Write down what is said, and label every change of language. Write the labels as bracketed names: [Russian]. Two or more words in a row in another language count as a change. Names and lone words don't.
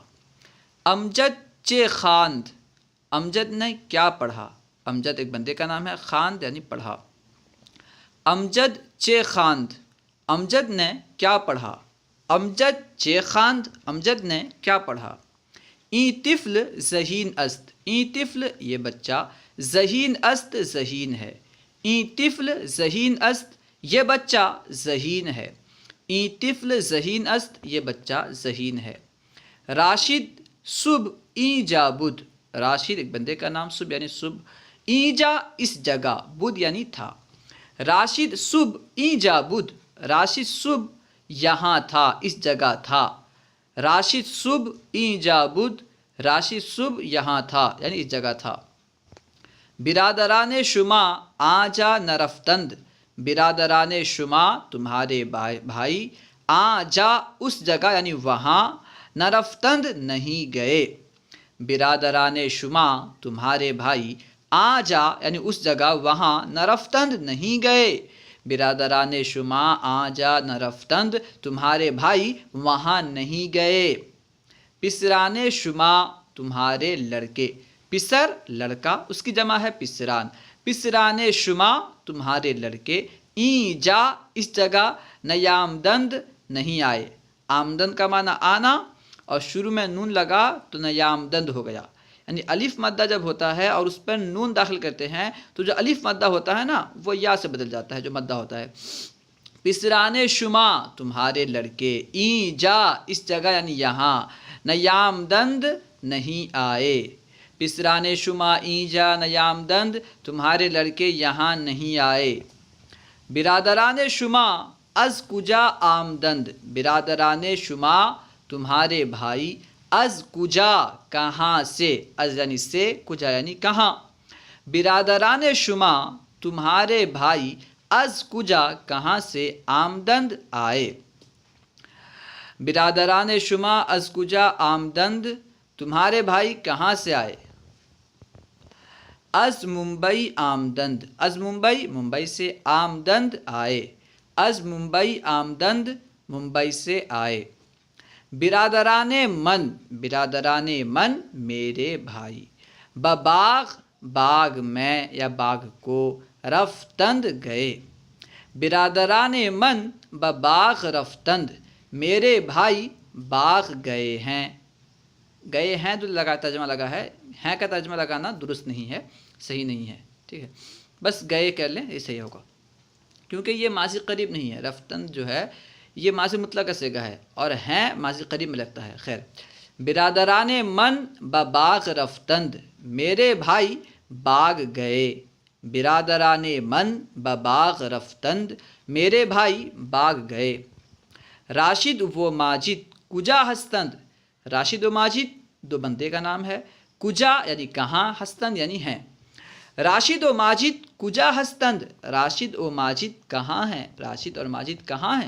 [Persian] امجد چہ خواند، [Urdu] امجد نے کیا پڑھا۔ امجد ایک بندے کا نام ہے، خواند یعنی پڑھا۔ [Persian] امجد چہ خواند، [Urdu] امجد نے کیا پڑھا۔ [Persian] امجد چہ خواند، [Urdu] امجد نے کیا پڑھا۔ [Persian] این طفل ذہین است، این طفل [Urdu] یہ بچہ، [Persian] ذہین است [Urdu] ذہین ہے۔ [Persian] این طفل ذہین است [Urdu] یہ بچہ ذہین ہے۔ [Persian] این طفل ذہین است [Urdu] یہ بچہ ذہین ہے۔ [Persian] راشد صبح این جا بدھ، [Urdu] راشد ایک بندے کا نام، صبح یعنی صبح، [Persian] این جا [Urdu] اس جگہ، بدھ یعنی تھا۔ [Persian] راشد صبح این جا بدھ، [Urdu] راشد صبح یہاں تھا، اس جگہ تھا۔ [Persian] راشد صبح این جا بدھ، [Urdu] راشد صبح یہاں تھا یعنی اس جگہ تھا۔ [Persian] برادران شما آنجا نرفتند، برادران شما [Urdu] تمہارے بھائی، آنجا اس جگہ یعنی وہاں، نرفتند نہیں گئے۔ [Persian] برادران شما [Urdu] تمہارے بھائی، آنجا یعنی اس جگہ وہاں، نرفتند نہیں گئے۔ [Persian] برادران شما آنجا نرفتند [Urdu] تمہارے بھائی وہاں نہیں گئے۔ [Persian] پسران شما [Urdu] تمہارے لڑکے، پسر لڑکا، اس کی جمع ہے پسران۔ [Persian] پسران شما [Urdu] تمہارے لڑکے، [Persian] این جا [Urdu] اس جگہ، نیامدند نہیں آئے۔ آمدند کا معنی آنا اور شروع میں نون لگا تو نیامدند ہو گیا، یعنی الف مدہ جب ہوتا ہے اور اس پر نون داخل کرتے ہیں تو جو الف مدہ ہوتا ہے نا وہ یا سے بدل جاتا ہے، جو مدہ ہوتا ہے۔ [Persian] پسران شما [Urdu] تمہارے لڑکے، [Persian] این جا [Urdu] اس جگہ یعنی یہاں، نیامدند نہیں آئے۔ [Persian] پسران شما این جا نیامدند [Urdu] تمہارے لڑکے یہاں نہیں آئے۔ [Persian] برادران شما از کجا آمدند، برادران شما [Urdu] تمہارے بھائی، [Persian] از کجا [Urdu] کہاں سے، از یعنی سے، کجا یعنی کہاں۔ [Persian] برادران شما [Urdu] تمہارے بھائی [Persian] از کجا [Urdu] کہاں سے آمدند آئے۔ [Persian] برادران شما از کجا آمدند [Urdu] تمہارے بھائی کہاں سے آئے۔ [Persian] از ممبئی آمدند، از ممبئی [Urdu] ممبئی سے، [Persian] آمدند آئے۔ از ممبئی آمدند [Urdu] ممبئی سے آئے۔ [Persian] برادران من، برادران من [Urdu] میرے بھائی، بباغ باغ میں یا باغ کو، رفتند گئے۔ [Persian] برادران من بباغ رفتند [Urdu] میرے بھائی باغ گئے ہیں۔ گئے ہیں تو لگا ترجمہ لگا ہے، ہیں کا ترجمہ لگانا درست نہیں ہے، صحیح نہیں ہے، ٹھیک ہے، بس گئے کر لیں یہ صحیح ہوگا، کیونکہ یہ ماضی قریب نہیں ہے۔ رفتند جو ہے یہ ماضی مطلق کا صیغہ ہے اور ہیں ماضی قریب میں لگتا ہے۔ خیر، [Persian] برادران من بباغ رفتند [Urdu] میرے بھائی باغ گئے۔ [Persian] برادران من بباغ رفتند [Urdu] میرے بھائی باغ گئے۔ [Persian] راشد و ماجد کجا ہستند، راشد و ماجد [Urdu] دو بندے کا نام ہے، کجا یعنی کہاں، ہستند یعنی ہیں۔ [Persian] راشد و ماجد کجا ہستند، [Urdu] راشد و ماجد کہاں ہیں، راشد اور ماجد کہاں ہیں۔